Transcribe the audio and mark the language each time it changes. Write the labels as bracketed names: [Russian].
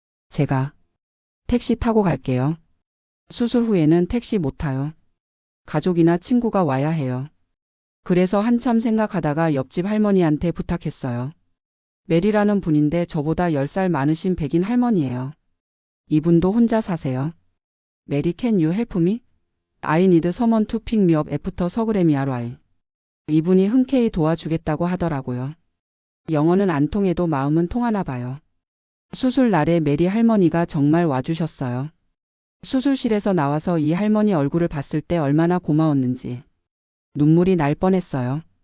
[Korean] 제가 택시 타고 갈게요. 수술 후에는 택시 못 타요. 가족이나 친구가 와야 해요. 그래서 한참 생각하다가 옆집 할머니한테 부탁했어요. 메리라는 분인데 저보다 10살 많으신 백인 할머니예요. 이분도 혼자 사세요. [English] 메리 can you help me? I need someone to pick me up after surgery arrive. [Korean] 이분이 흔쾌히 도와주겠다고 하더라고요. 영어는 안 통해도 마음은 통하나 봐요. 수술 날에 메리 할머니가 정말 와주셨어요. 수술실에서 나와서 이 할머니 얼굴을 봤을 때 얼마나 고마웠는지 눈물이 날 뻔했어요.